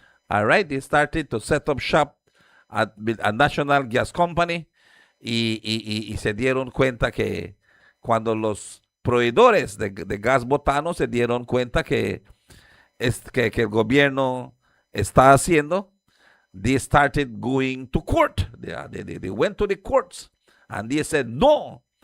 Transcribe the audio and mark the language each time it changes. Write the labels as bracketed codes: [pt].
[en] All right, they started to set up shop at a National Gas Company. [es] Y se dieron cuenta que cuando los proveedores de gas botano se dieron cuenta que el gobierno está haciendo, [en] they started going to court. They went to the courts and they said no.